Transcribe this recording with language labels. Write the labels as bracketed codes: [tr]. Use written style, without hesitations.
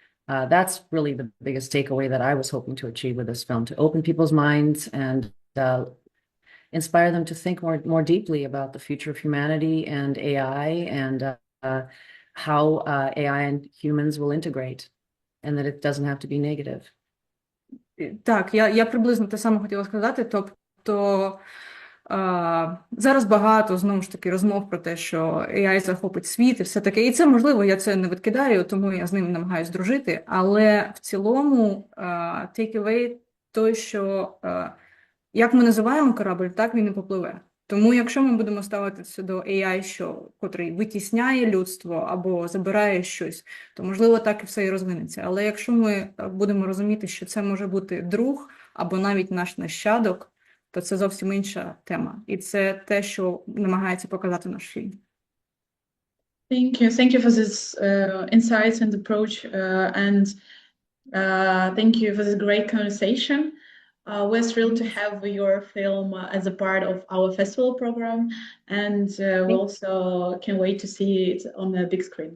[en] That's really the biggest takeaway that I was hoping to achieve with this film, to open people's minds and inspire them to think more deeply about the future of humanity and AI and how AI and humans will integrate, and that it doesn't have to be negative. [uk] Так, я приблизно те саме хотіла сказати. Тобто зараз багато, знову ж таки, розмов про те, що AI захопить світ і все таке. І це можливо, я це не відкидаю, тому я з ним намагаюсь дружити. Але в цілому take away той, що як ми називаємо корабль, так він і попливе. Тому якщо ми будемо ставитися до AI, котрий витісняє людство або забирає щось, то, можливо, так і все і розвинеться. Але якщо ми будемо розуміти, що це може бути друг або навіть наш нащадок, то це зовсім інша тема. І це те, що намагається показати наш фільм. [en] Thank you. Thank you for this insights and approach, and thank you for this great conversation. We're thrilled to have your film as a part of our festival program, and we also can't wait to see it on the big screen.